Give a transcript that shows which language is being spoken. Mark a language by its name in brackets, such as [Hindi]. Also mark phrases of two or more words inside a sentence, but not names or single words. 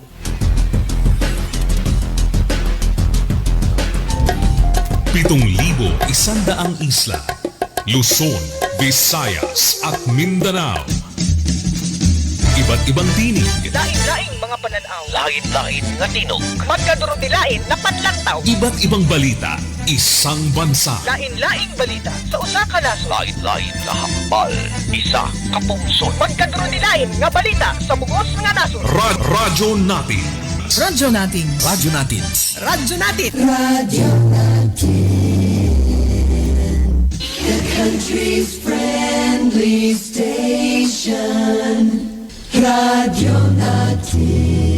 [Filipino] Pitong 1,100 isla, Luzon, Visayas at Mindanao. Iba't ibang tinig, [Cebuano] Lain-laing mga pananaw, [Hiligaynon] Lain-lain nga tinog, [Waray] magkadurot-dilain na panlantaw, [Filipino] iba't ibang balita, isang bansa. [Cebuano] lain-laing balita sa usa ka nasod, [Hiligaynon] lain-lain nga hambal, isa ka pungsod. [Waray] magkadurot-dilain nga balita sa bugos nga nasod. [Filipino] Radyo natin. Radyo natin. Radyo natin. Radyo natin. Radio natin. [English] The country's friendly station. [Filipino] Radio natin.